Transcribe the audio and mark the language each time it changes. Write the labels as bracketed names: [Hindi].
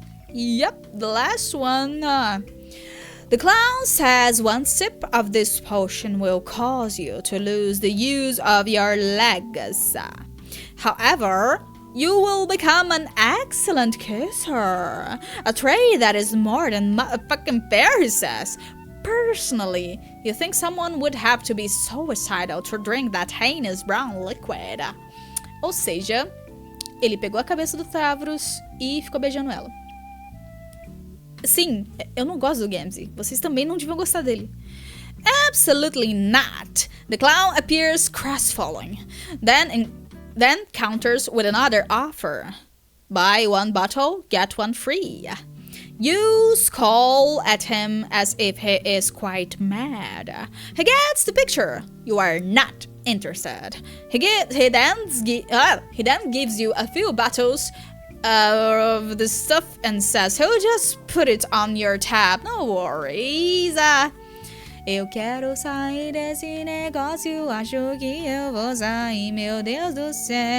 [English] Yep, the last one. The clown says one sip of this potion will cause you to lose the use of your legs. However, you will become an excellent kisser. A trait that is more than fucking fair, he says. Personally, you think someone would have to be suicidal to drink that heinous brown liquid. [Portuguese] Ou seja, ele pegou a cabeça do Tavros e ficou beijando ela. Sim, eu não gosto do Gamzee. Vocês também não deviam gostar dele. [English] Absolutely not. The clown appears crestfallen. Then counters with another offer. Buy one bottle, get one free. You scowl at him as if he is quite mad. He gets the picture. You are not interested. He then gives you a few bottles of the stuff and says, he'll just put it on your tab. No worries. [Portuguese] Eu quero sair desse negócio, acho que eu vou sair, meu Deus do céu.